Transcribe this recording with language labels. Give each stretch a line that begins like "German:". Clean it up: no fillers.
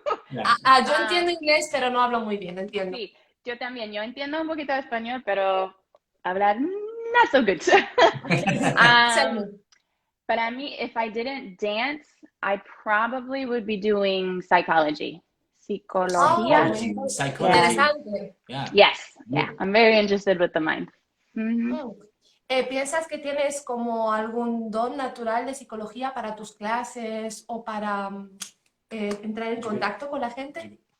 Spanish: Yo entiendo inglés, pero no hablo muy bien, entiendo. Sí, yo también. Yo entiendo un poquito de español, pero hablar
English: not so good. Tell me.
Spanish: Para mí,
English: if I didn't dance, I probably would be doing psychology.
Spanish: Psicología. Oh,
English: Psychology.
Spanish: interesante.
English: Yeah. Yes, yeah. I'm very interested with the mind. Mhm.
Spanish: ¿Piensas que tienes como algún don natural de psicología para tus clases o para entrar en contacto con la gente?